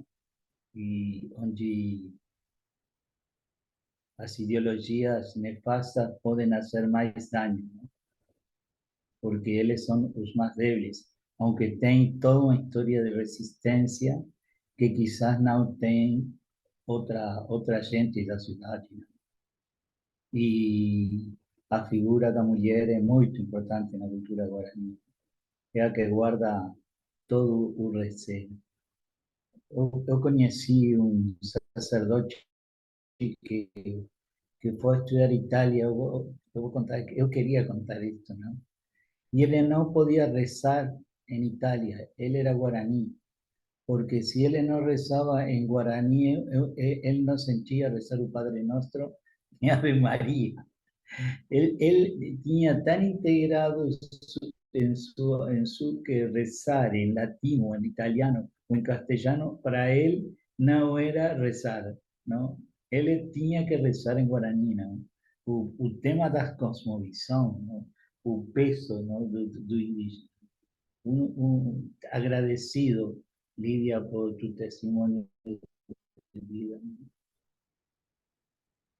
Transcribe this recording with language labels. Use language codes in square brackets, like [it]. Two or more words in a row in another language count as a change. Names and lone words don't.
[es] Y donde las ideologías nefastas pueden hacer más daño, ¿no? Porque ellos son los más débiles, aunque tienen toda una historia de resistencia que quizás no tienen otra gente da ciudad, ¿no? [pt] Y a figura da mulher é muito importante na cultura guarani, é a que guarda todo o receio. Eu conheci um sacerdote que, que foi estudar Itália, eu vou contar, eu queria contar isso, não? [es] Y él no podía rezar en Italia, él era guaraní, porque si él no rezaba en guaraní, él no sentía rezar el Padre Nuestro ni Ave María. Él tenía tan integrado en su que rezar en latín o en italiano o en castellano, para él no era rezar, ¿no? Él tenía que rezar en guaraní, ¿no? [pt] O tema da cosmovisão, ¿no? O peso, ¿no? do indígena. [es] Agradecido, Lidia, por tu testimonio de vida.